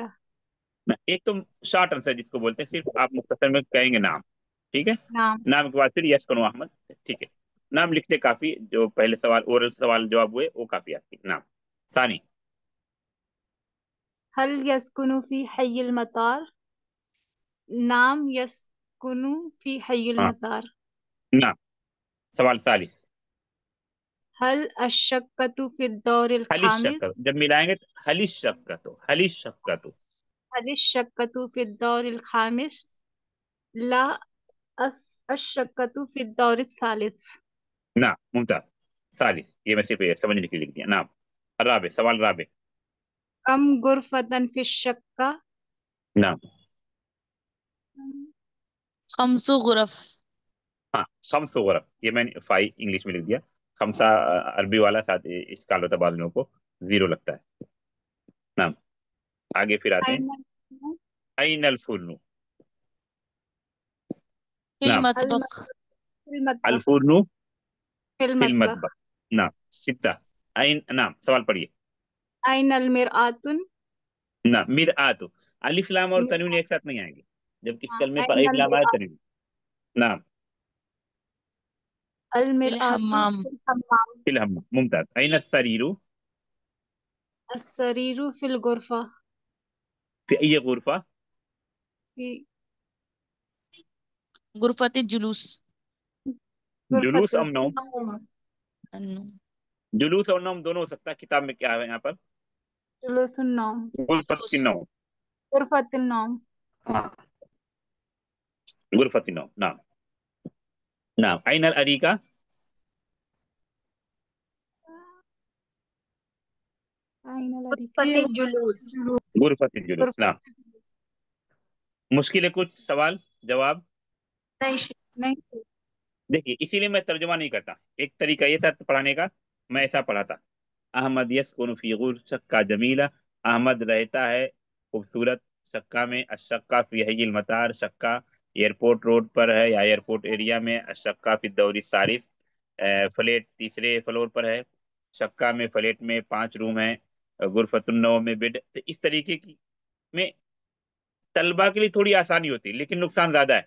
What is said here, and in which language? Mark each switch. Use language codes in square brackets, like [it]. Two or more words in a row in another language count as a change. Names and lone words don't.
[hi] ना, एक तो शॉर्ट आंसर जिसको बोलते हैं, सिर्फ आप मुख्तसर में कहेंगे नाम, ठीक है। नाम। नाम के बाद फिर यस करो अहमद, ठीक है। नाम लिखते काफी, जो पहले सवाल ओरल सवाल जवाब हुए वो काफी आपकी नाम। [ar] सानी। هل يسكن في حي المطار. نعم يسكن في حي [hi] हाँ [ar] मतार। نعم. سؤال ثالث. هل الشقة في الدور हलिश खामिस। [hi] शक्कर, जब मिलाएंगे तो [ar] هل الشقة، هل الشقة. هل الشقة في الدور الخامس. لا الشقة في الدور الثالث. نعم ممتاز. [hi] सालिस, ये मैं सिर्फ समझने के लिए लिख दिया। [ar] نعم. رابع، سؤال رابع. كم غرفة في شقة. नाम। خمس غرف. हाँ خمس غرف, [hi] ये मैंने फाइव इंग्लिश में लिख दिया। खमसा अरबी वाला, साथ इसकाल होता बाद लोगों को जीरो लगता है। नाम। आगे फिर आते हैं। [ar] अल أين الفرن. फिल नाम। मतबख। मतबख। अल-फुर्नु फिल फिल मतबख। مطبخ. نعم. ستة. أين، نعم, [hi] सवाल पढ़िए। [ar] أين المرآة. نعم. مرآة. [hi] अलिफ लाम और तनवीन एक साथ नहीं आएंगे, जब किस कलमे पर अलिफ [ar] अइनल [hi] लाम आए [ar] मिरआत। تنوين. نعم. अल फिल मिरआतु हम्माम। في الحمام. في الحم، ممتاز. أين سرير السرير في الغرفة. في أي غرفة. फी غرفة جلوس. जुलूस गुरफत [hi] और नौम। जुलूस और नौम दोनों हो सकता है, किताब में क्या है यहाँ पर? [ar] جلوس النوم. غرفة نوم. غرفة نوم. हाँ غرفة نوم. نعم. نعم. أين الأريكة. अइनल غرفة جلوس. غرفة جلوس. نعم. गुरफत। [hi] मुश्किल है कुछ सवाल जवाब? नहीं। देखिए इसीलिए मैं तर्जुमा नहीं करता। एक तरीका ये था पढ़ाने का, मैं ऐसा पढ़ाता। [ar] أحمد يسكن في شقة جميلة. अहमद [hi] रहता है खूबसूरत शक्का में। [ar] الشقة في حي المطار, [hi] शक्का एयरपोर्ट रोड पर है या एयरपोर्ट एरिया में। [ar] الشقة في الدور الثالث, [hi] फ्लैट तीसरे फ्लोर पर है। शक्का में फ्लैट में 5 रूम है। गुरफतुन्नौ में बेड। तो इस तरीके की में तलबा के लिए थोड़ी आसानी होती है, लेकिन नुकसान ज्यादा है।